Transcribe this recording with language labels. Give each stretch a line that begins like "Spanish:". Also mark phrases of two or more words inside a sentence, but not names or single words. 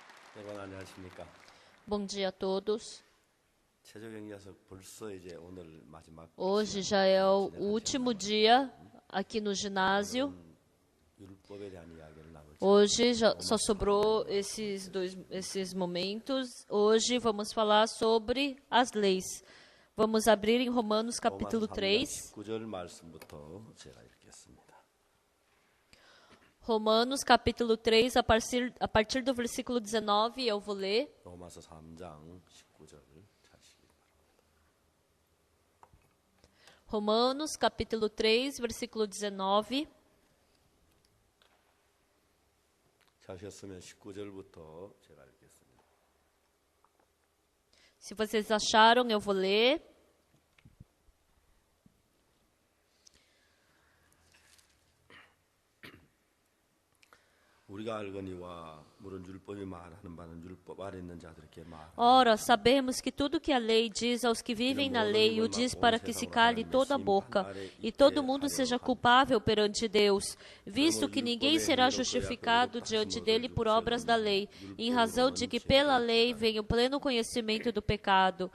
Korean: 여러분 안녕하십니까?
Portuguese: Bom dia a todos.
Korean: 최저경제에서 벌써 이제 오늘 마지막
Portuguese: Hoje já é o último dia aqui no ginásio.
Korean: 율법에 대한 이야기를 나눌
Portuguese: Hoje já só sobrou esses momentos. Hoje vamos falar sobre as leis. Vamos abrir em Romanos capítulo 3.
Korean: 19절 말씀부터 제가 읽겠습니다.
Portuguese: Romanos capítulo 3, a partir do versículo 19, eu vou ler.
Korean: 로마서 3장 19절 찾으시기 바랍니다.
Portuguese: Romanos capítulo 3, versículo 19.
Korean: 찾으셨으면 19절부터 제가 읽겠습니다.
Portuguese: Se vocês acharam, eu vou ler.
Korean: 우리가 알거니와 물은 율법이 말하는 바는 율법 아래 있는 자들에게 말하는
Portuguese: Ora, sabemos que tudo que a lei diz aos que vivem na lei, o diz para que se cale toda a boca, e todo mundo seja culpável perante Deus, visto que ninguém será justificado diante dele por obras da lei, em razão de que pela lei vem o pleno conhecimento do pecado.